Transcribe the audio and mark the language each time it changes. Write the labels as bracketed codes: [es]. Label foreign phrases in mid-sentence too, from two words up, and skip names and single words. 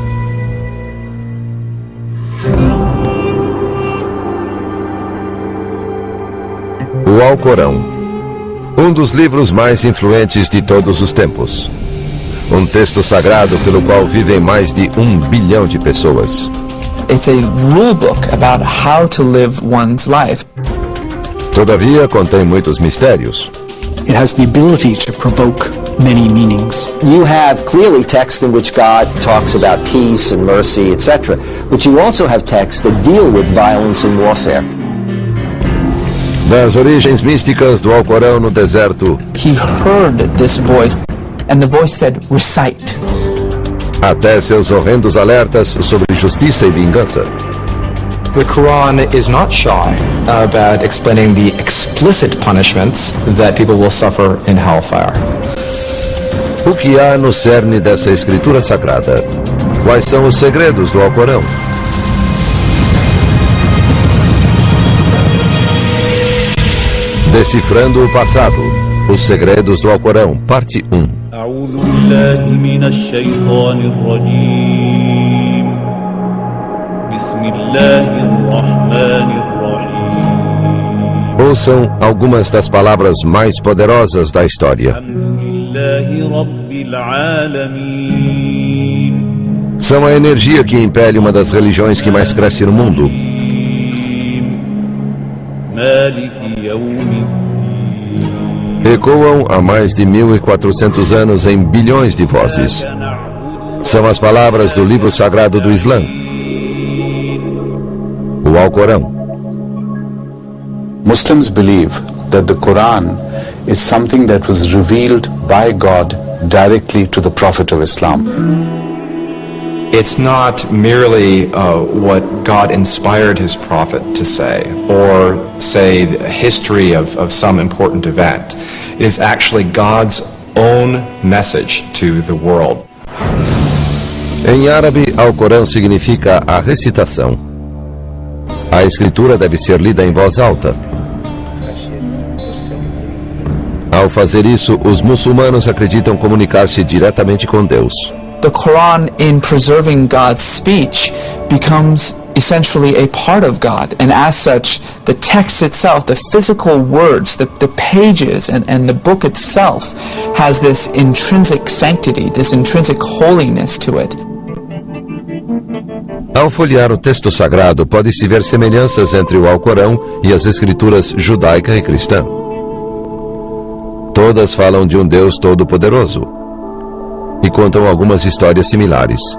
[pt] O Alcorão, um dos livros mais influentes de todos os tempos. Um texto sagrado pelo qual vivem mais de 1 bilhão de pessoas. [en] It's a rule book about how to live one's life. [pt] Todavia, contém muitos mistérios. [en] It has the ability to provoke many meanings. You have clearly text in which God talks about peace and mercy, etc. But you also have texts that deal with violence and warfare. [pt] Das origens místicas do Alcorão no deserto, [en] He heard this voice, and the voice said, recite. [pt] até seus horrendos alertas sobre justiça e vingança. [en] The Quran is not shy about explaining the explicit punishments that people will suffer in hellfire. [pt] O que há no cerne dessa escritura sagrada? Quais são os segredos do Alcorão? Decifrando o passado. Os segredos do Alcorão, parte 1. [ar] أعوذ بالله من الشيطان الرجيم بسم الله الرحمن الرحيم [pt] Ouçam algumas das palavras mais poderosas da história. [ar] الحمد لله رب العالمين [pt] São a energia que impele uma das religiões que mais cresce no mundo. [ar] مالك يوم الدين [pt] Ecoam há mais de 1.400 anos em bilhões de vozes. São as palavras do livro sagrado do Islã, o Alcorão. [en] Muslims believe that the Quran is something that was revealed by God directly to the Prophet of Islam. It's not merely what God inspired his prophet to say, or say the history of some important event. It is actually God's own message to the world. [pt] Em árabe, Alcorão significa a recitação. A escritura deve ser lida em voz alta. Ao fazer isso, os muçulmanos acreditam comunicar-se diretamente com Deus. [en] The Quran, in preserving God's speech, becomes essentially a part of God. And as such, the text itself, the physical words, the pages, and the book itself has this intrinsic sanctity, this intrinsic holiness to it. [pt] Ao folhear o texto sagrado, pode-se ver semelhanças entre o Alcorão e as escrituras judaica e cristã. Todas falam de um Deus todo-poderoso e contam algumas histórias similares.